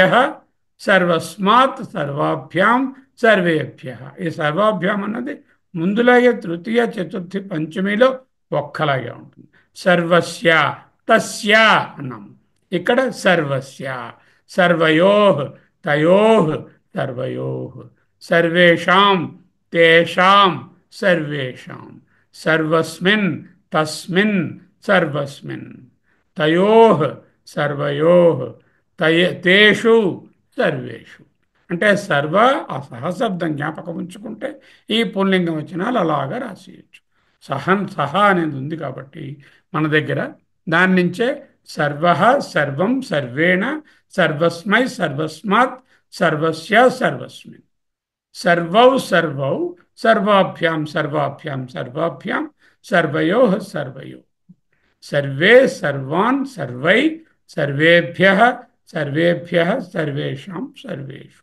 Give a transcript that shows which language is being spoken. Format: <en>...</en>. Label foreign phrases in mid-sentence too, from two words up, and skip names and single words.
<sa>సర్వస్మాత్, సర్వాభ్యాం, సర్వేభ్య.</sa> <te>ఈ సర్వాభ్యాం అన్నది ముందులాగే తృతీయ, చతుర్థి, పంచమిలో ఒక్కలాగే ఉంటుంది.</te> <sa>సర్వస్య, తస్య</sa> <te>అన్నాం. ఇక్కడ</te> <sa>సర్వస్య. సర్వయో, తయో, सर्वयोः सर्वेषां तेषां सर्वेषां सर्वस्मिन् तस्मिन् सर्वस्मिन् तयोः सर्वयोः तेषु సర్వేషు</sa> <te>అంటే సర్వ ఆ సహశబ్దం జ్ఞాపకం ఉంచుకుంటే ఈ పుల్లింగం వచనాలు అలాగా రాసేయచ్చు. సహా అనేది ఉంది కాబట్టి మన దగ్గర దాని నుంచే</te> <sa>సర్వ సర్వం సర్వేణ సర్వస్మై సర్వస్మాత్ సర్వస్య సర్వస్మిన్ సర్వౌ సర్వౌ సర్వాభ్యాం సర్వాభ్యాం సర్వాభ్యాం సర్వయో సర్వయో సర్వే సర్వాన్ సర్వై సర్వేభ్య సర్వేభ్య సర్వేషాం సర్వేషు.</sa>